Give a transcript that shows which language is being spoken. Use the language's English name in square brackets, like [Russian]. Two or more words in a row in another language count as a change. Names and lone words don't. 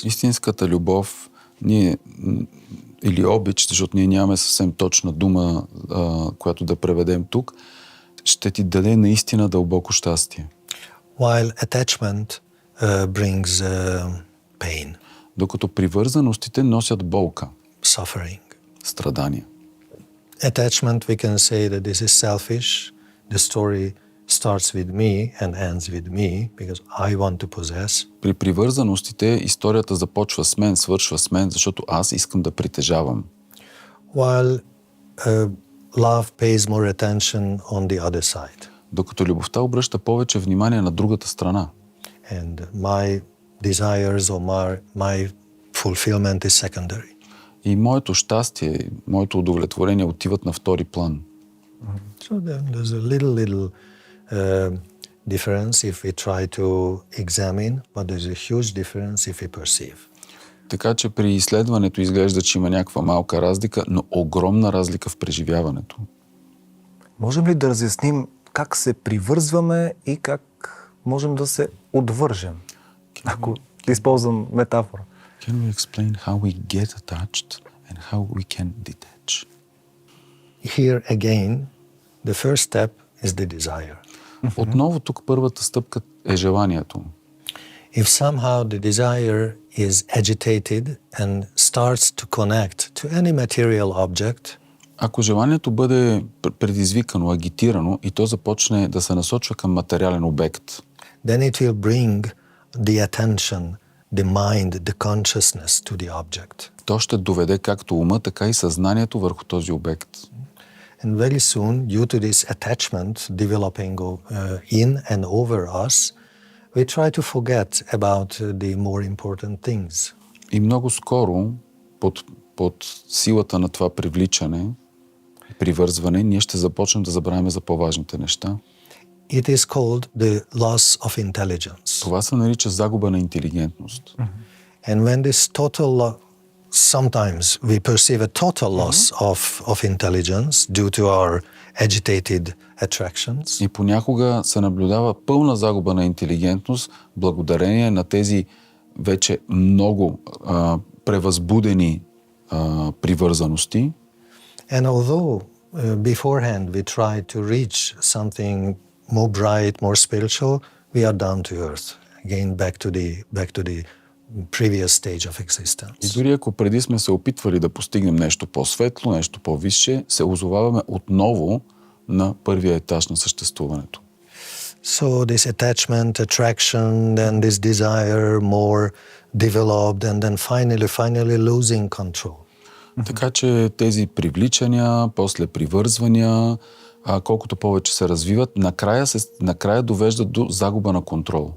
[Bulgarian] Истинската любов Ние, или обич, защото ние нямаме съвсем точна дума, която да преведем тук, ще ти даде наистина дълбоко щастие. [English] While attachment brings pain, [Bulgarian] Докато привързаностите носят болка, [English] suffering. [Bulgarian] страдания. [English] Attachment, we can say that this is selfish. The story starts with me and ends with me because I want to possess. [Bulgarian] При привързаностите историята започва с мен, свършва с мен, защото аз искам да притежавам. [English] While love pays more attention on the other side. [Bulgarian] Докато любовта обръща повече внимание на другата страна. [English] And my desires or my fulfillment is secondary. [Bulgarian] И моето щастие, моето удовлетворение отиват на втори план. [English] So there's a little difference if we try to examine, but there's a huge difference if we perceive. [Bulgarian] Така че при изследването изглежда, че има някаква малка разлика, но огромна разлика в преживяването. Можем ли да разясним как се привързваме и как можем да се отвържем? Ако използвам метафора. [English] Can we explain how we get attached and how we can detach? Here again, the first step is the desire. [Bulgarian] Отново тук първата стъпка е желанието. [English] If somehow the desire is agitated and starts to connect to any material object, [Bulgarian] Ако желанието бъде предизвикано, агитирано и то започне да се насочва към материален обект, [English] then it will bring the attention, the mind, the consciousness to the object. [Bulgarian] то ще доведе както ума, така и съзнанието върху този обект. [English] And very soon, due to this attachment developing in and over us, we try to forget about the more important things. [Bulgarian] И много скоро, под силата на това привличане, привързване, ние ще започнем да забравяме за по-важните неща. [English] It is called the loss of intelligence. [Bulgarian] Това се нарича загуба на интелигентност. [English] And when this total sometimes we perceive a total loss of intelligence due to our agitated attractions. [Bulgarian] И понякога се наблюдава пълна загуба на интелигентност благодарение на тези вече много превъзбудени привързаности. [English] And although beforehand we try to reach something more bright, more spiritual, we are down to earth. Again, back to the previous stage of [Bulgarian] И [English] existence. [Bulgarian] дори ако преди сме се опитвали да постигнем нещо по-светло, нещо по-висше, се озоваваме отново на първия етаж на съществуването. [English] So this attachment, attraction, then this desire more developed and then finally losing control. [Bulgarian] Така че тези привличания, после привързвания, колкото повече се развиват, накрая довеждат до загуба на контрол.